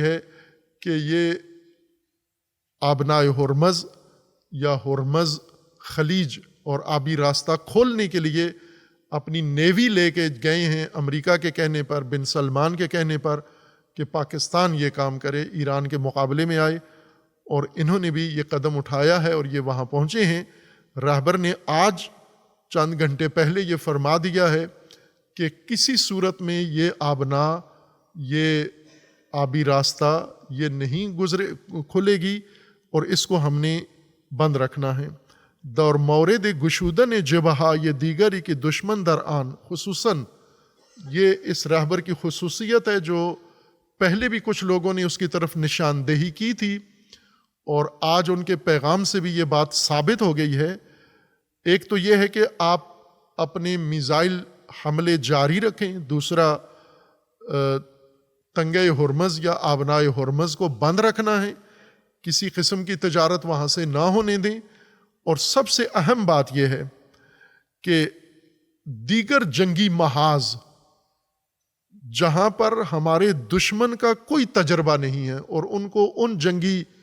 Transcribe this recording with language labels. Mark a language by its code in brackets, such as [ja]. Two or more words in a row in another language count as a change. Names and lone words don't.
[ur] ہے کہ یہ آبنائے ہرمز یا ہرمز خلیج اور آبی راستہ کھولنے کے لیے اپنی نیوی لے کے گئے ہیں، امریکہ کے کہنے پر، بن سلمان کے کہنے پر، کہ پاکستان یہ کام کرے، ایران کے مقابلے میں آئے، اور انہوں نے بھی یہ قدم اٹھایا ہے اور یہ وہاں پہنچے ہیں۔ رہبر نے آج چند گھنٹے پہلے یہ فرما دیا ہے کہ کسی صورت میں یہ آبنا، یہ آبی راستہ یہ نہیں کھلے گی، اور اس کو ہم نے بند رکھنا ہے۔ [fa] دور مورد گشودن جبہا [ur] یہ دیگری کے دشمن در آن، خصوصاً یہ اس رہبر کی خصوصیت ہے جو پہلے بھی کچھ لوگوں نے اس کی طرف نشاندہی کی تھی، اور آج ان کے پیغام سے بھی یہ بات ثابت ہو گئی ہے۔ ایک تو یہ ہے کہ آپ اپنے میزائل حملے جاری رکھیں، دوسرا تنگے ہرمز یا آبنائے ہرمز کو بند رکھنا ہے، کسی قسم کی تجارت وہاں سے نہ ہونے دیں، اور سب سے اہم بات یہ ہے کہ دیگر جنگی محاذ جہاں پر ہمارے دشمن کا کوئی تجربہ نہیں ہے اور ان کو ان جنگی